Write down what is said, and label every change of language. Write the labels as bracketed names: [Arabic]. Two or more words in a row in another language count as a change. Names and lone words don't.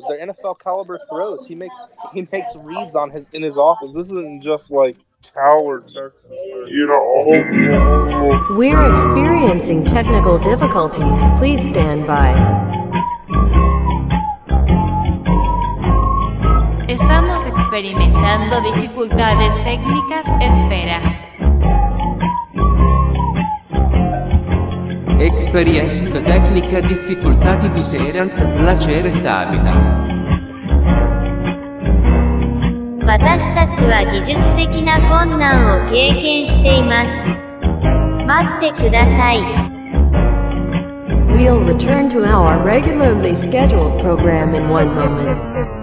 [English] They're NFL caliber throws. He makes reads in his offense. This isn't just like Howard Texas. We're experiencing technical difficulties. Please stand by. [Spanish] Estamos experimentando dificultades técnicas. Espera. Experienza tecnica difficultati du serant placere stabile. [Japanese] 私たちは技術的な困難を経験しています。待ってください。 [English] We'll return to our regularly scheduled program in one moment.